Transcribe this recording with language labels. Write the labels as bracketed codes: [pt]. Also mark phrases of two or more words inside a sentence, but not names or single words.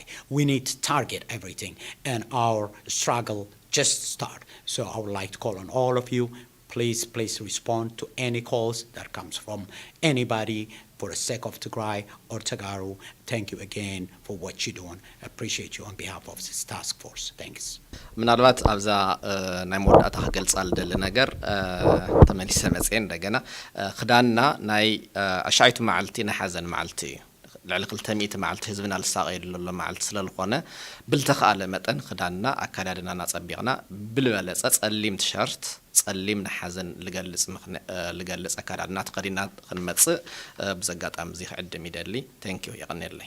[en] We need to target everything, and our struggle just start. So I would like to call on all of you. Please respond to any calls that comes from anybody for the sake of Tigray or Tagaru. Thank you again for what you're doing. I appreciate you on behalf of this task force. Thanks. [ti] ምናልባት ኣብዛ ናይ መወዳእታ ክገልጻል ደሊ ነገር ተመሊሰ መጽአ እንደገና ክዳንና ናይ ኣሻይቱ መዓልቲ ናይ ሓዘን መዓልቲ እዩ ልዕሊ 200 መዓልቲ ህዝብና ልሳቀየሉ ዘሎ መዓልቲ ስለዝኾነ ብልተኻለ መጠን ክዳንና ኣካዳድናና ጸቢቕና ብልበለጸ ጸሊም ቲሸርት ጸሊም ንሓዘን ልገልጽ ኣካዳድና ተኸዲና ክንመጽእ ብዘጋጣሚ እዚ ክዕድም ይደሊ [en] thank you [ti] ይቕኒለይ